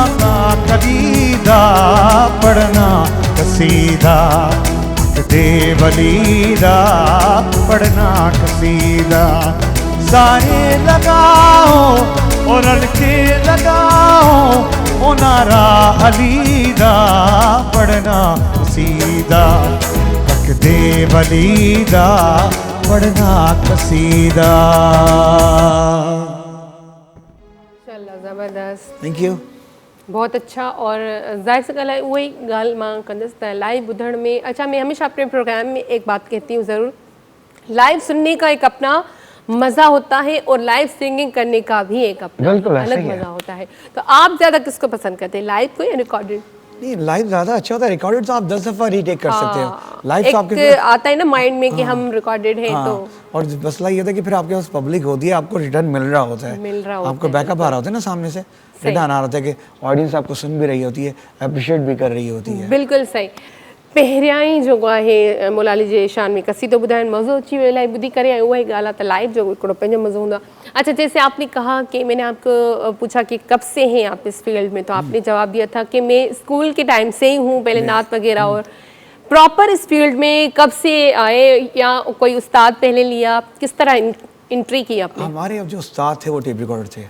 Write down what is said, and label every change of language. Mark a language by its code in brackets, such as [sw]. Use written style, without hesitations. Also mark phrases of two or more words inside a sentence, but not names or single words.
[pa] دا قصیدہ پڑھنا قصیدہ، حق دے ولی دا پڑھنا قصیدہ سارے لگاؤ اور لڑکے لگاؤ، او نعرہ علی دا پڑھنا قصیدہ، حق دے ولی دا پڑھنا قصیدہ. [ur] چلو زبردست, [en] Thank you. [ur] بہت اچھا. [sd] और ज़ाहिर सी ॻाल्हि आहे उहा ई ॻाल्हि मां कंदसि त लाइव ॿुधण में, [ur] اچھا میں ہمیشہ اپنے پروگرام میں ایک بات کہتی ہوں ضرور، لائیو سننے کا ایک اپنا مزہ ہوتا ہے اور لائیو سنگنگ کرنے کا بھی ایک اپنا الگ مزہ ہوتا ہے. تو آپ زیادہ کس کو پسند کرتے ہیں، لائیو کو یا ریکارڈڈ? نہیں، لائیو زیادہ اچھا ہوتا ہے، ریکارڈڈ تو آپ 10 دفعہ ری ٹیک کر سکتے ہو، لائیو تو آپ کے آتا ہے نا مائنڈ میں کہ ہم ریکارڈڈ ہیں. तो اور مسئلہ یہ تھا کہ پھر آپ کے پاس پبلک ہوتی ہے، آپ کو ریٹرن مل رہا ہوتا ہے، آپ کو بیک اپ آ رہا ہوتا ہے نا، سامنے سے ریٹرن آ رہا ہوتا ہے کہ آڈینس آپ کو سن بھی رہی ہوتی ہے، اپریشیئیٹ بھی کر رہی ہوتی ہے. بالکل صحیح. [sd] पहिरियां जो आहे मोलाली जे शान में कसीदो ॿुधाइण मज़ो अची वियो, इलाही ॿुधी करे ऐं उहा ई ॻाल्हि आहे त लाइव जो हिकिड़ो पंहिंजो मज़ो हूंदो आहे। [ur] اچھا، جیسے آپ نے کہا کہ میں نے آپ کو پوچھا کہ کب سے ہیں آپ اس فیلڈ میں، تو آپ نے جواب دیا تھا کہ میں اسکول کے ٹائم سے ہی ہوں، پہلے نعت وغیرہ. اور پراپر اس فیلڈ میں کب سے آئے، یا کوئی استاد پہلے لیا، کس طرح انٹری کی آپ نے? ہمارے اب جو استاد تھے وہ [en] tape recorder [ur] थे।